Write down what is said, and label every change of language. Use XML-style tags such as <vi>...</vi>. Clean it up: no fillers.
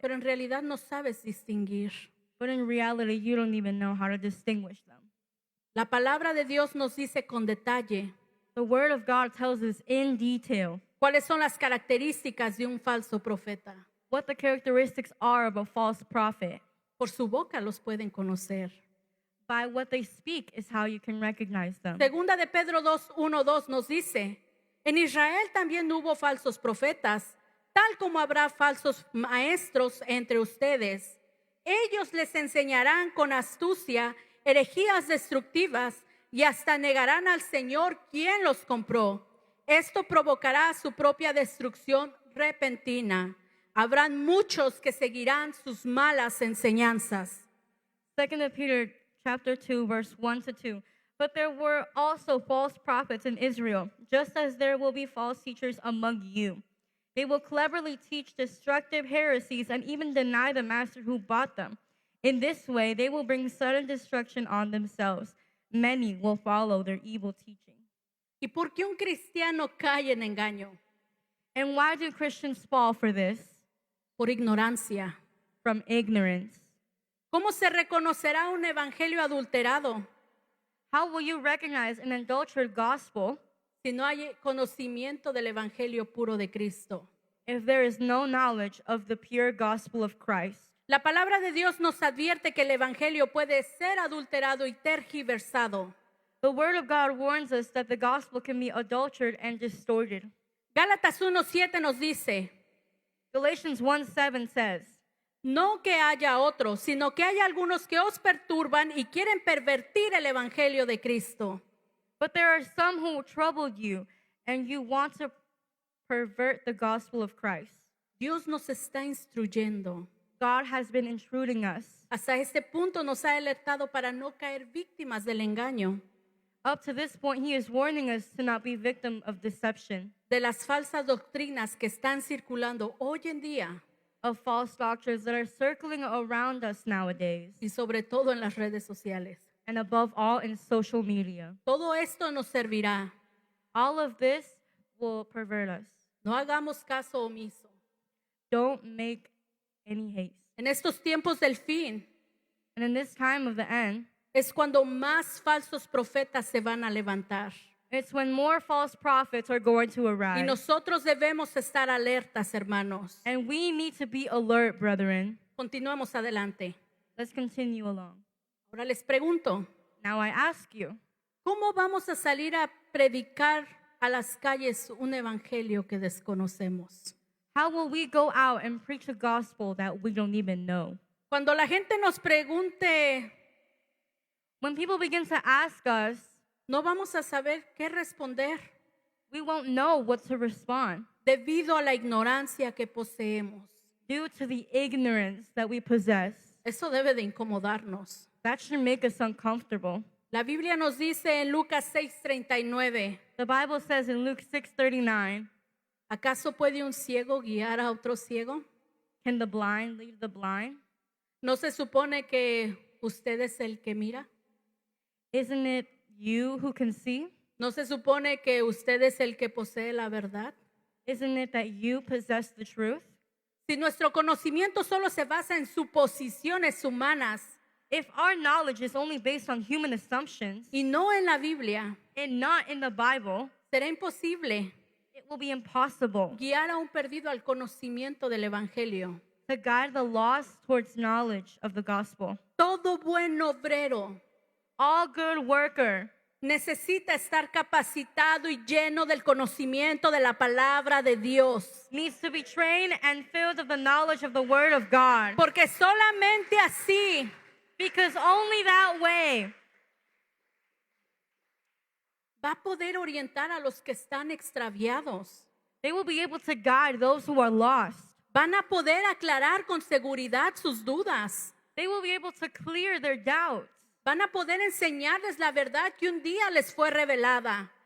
<es>Pero en realidad no sabes distinguir.</es> <en>But in reality, you don't even know how to distinguish them.</en> <es>La palabra de Dios nos dice con detalle</es> <en>The word of God tells us in detail</en> <es>cuáles son las características de un falso profeta.</es> <en>what the characteristics are of a false prophet.</en> <es>Por su boca los pueden conocer.</es> <en>By what they speak is how you can recognize them.</en> <es>Segunda de Pedro 2:1-2 nos dice, en Israel también hubo falsos profetas, tal como habrá falsos maestros entre ustedes. Ellos les enseñarán con astucia herejías destructivas y hasta negarán al Señor quien los compró. Esto provocará su propia destrucción repentina. Habrán muchos que seguirán sus malas enseñanzas.</es> <en>2 Peter chapter 2, verse 1-2. But there were also false prophets in Israel, just as there will be false teachers among you. They will cleverly teach destructive heresies and even deny the master who bought them. In this way, they will bring sudden destruction on themselves. Many will follow their evil teaching.</en> <es>¿Y por qué un cristiano cae en engaño?</es> <en>And why do Christians fall for this?</en> <es>Por ignorancia.</es> <en>From ignorance.</en> <es>¿Cómo se reconocerá un evangelio adulterado</es> <en>How will you recognize an adulterated gospel</en> <es>si no hay conocimiento del evangelio puro de Cristo?</es> <en>if there is no knowledge of the pure gospel of Christ?</en> <es>La palabra de Dios nos advierte que el evangelio puede ser adulterado y tergiversado.</es> <en>The word of God warns us that the gospel can be adulterated and distorted.</en> <es>Gálatas 1:7 nos dice,</es> <en>Galatians 1:7 says,</en> <es>no que haya otros, sino que hay algunos que os perturban y quieren pervertir el evangelio de Cristo.</es> <en>but there are some who trouble you, and you want to pervert the gospel of Christ.</en> <es>Dios nos está instruyendo.</es> <en>God has been intruding us.</en> <es>Hasta este punto nos ha alertado para no caer víctimas del engaño,</es> <en>Up to this point, he is warning us to not be victim of deception,</en> <es>de las falsas doctrinas que están circulando hoy en día</es> <en>of false doctrines that are circling around us nowadays,</en> <es>y sobre todo en las redes sociales.</es> <en>and above all in social media.</en> <es>Todo esto nos servirá.</es> <en>All of this will pervert us.</en> <es>No hagamos caso omiso.</es> <en>Don't make any haste.</en> <es>En estos tiempos del fin</es> <en>And in this time of the end,</en> <es>es cuando más falsos profetas se van a levantar.</es> <en>it's when more false prophets are going to</en> <es>Y</es> <en>arise.</en> <es>nosotros debemos estar alertas, hermanos.</es> <en>And we need to be alert, brethren.</en> <es>Continuamos adelante.</es> <en>Let's continue along.</en> <es>Ahora les pregunto,</es> <en>Now I ask you,</en> <es>¿cómo vamos a salir a predicar a las calles un evangelio que desconocemos?</es> <en>how will we go out and preach a gospel that we don't even know?</en> <es>Cuando la gente nos pregunte,</es> <en>When people begin to ask us,</en> <es>no vamos a saber qué responder</es> <en>we won't know what to respond</en> <es>debido a la ignorancia que poseemos.</es> <en>due to the ignorance that we possess.</en> <es>Eso debe de incomodarnos.</es> <en>That should make us uncomfortable.</en> <es>La Biblia nos dice en Lucas 6:39,</es> <en>The Bible says in Luke 6:39,</en> <es>¿acaso puede un ciego guiar a otro ciego?</es> <en>can the blind lead the blind?</en> <es>¿No se supone que usted es el que mira?</es> <en>Isn't it you who can see?</en> <es>¿No se supone que usted es el que posee la verdad?</es> <en>Isn't it that you possess the truth?</en> <es>Si nuestro conocimiento solo se basa en suposiciones humanas</es> <en>If our knowledge is only based on human assumptions</en> <es>y no en la Biblia,</es> <en>and not in the Bible,</en> <es>será imposible</es> <en>it will be impossible</en> <es>guiar a un perdido al conocimiento del Evangelio.</es> <en>to guide the lost towards knowledge of the gospel.</en> <es>Todo buen obrero</es> <en>All good worker</en> <es>necesita estar capacitado y lleno del conocimiento de la palabra de Dios.</es> <en>needs to be trained and filled of the knowledge of the word of God.</en> <es>Porque solamente así</es> <en>Because only that way</en> <es>va a poder orientar a los que están extraviados.</es> <en>they will be able to guide those who are lost.</en> <es>Van a poder aclarar con seguridad sus dudas.</es> <en>They will be able to clear their doubts.</en> <es>Van a poder enseñarles la verdad que un día les fue revelada.</es>